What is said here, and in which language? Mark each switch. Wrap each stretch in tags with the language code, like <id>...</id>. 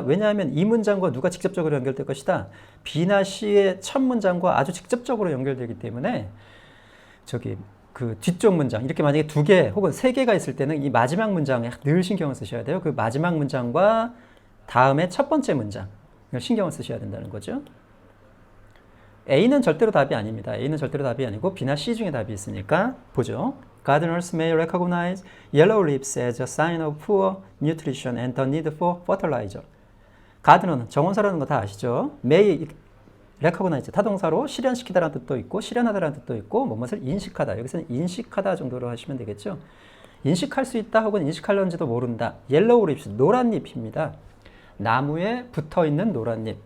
<ko>왜냐하면 이 문장과 누가 직접적으로 연결될 것이다. B나 C의 첫 문장과 아주 직접적으로 연결되기 때문에 그 뒤쪽 문장, 이렇게 만약에 두 개 혹은 세 개가 있을 때는 이 마지막 문장에 늘 신경을 쓰셔야 돼요. 그 마지막 문장과 다음에 첫 번째 문장 신경을 쓰셔야 된다는 거죠. A는 절대로 답이 아닙니다. A는 절대로 답이 아니고 B나 C 중에 답이 있으니까 보죠.</ko> <en>Gardeners may recognize yellow leaves as a sign of poor nutrition and the need for fertilizer.</en> <ko>가드너는 정원사라는 거 다 아시죠?</ko> <en>may recognize</en> <ko>타동사로 실현시키다라는 뜻도 있고 실현하다라는 뜻도 있고 무엇을 인식하다. 여기서는 인식하다 정도로 하시면 되겠죠. 인식할 수 있다 혹은 인식할런지도 모른다.</ko> <en>yellow leaves</en> <ko>노란 잎입니다. 나무에 붙어있는 노란 잎.</ko>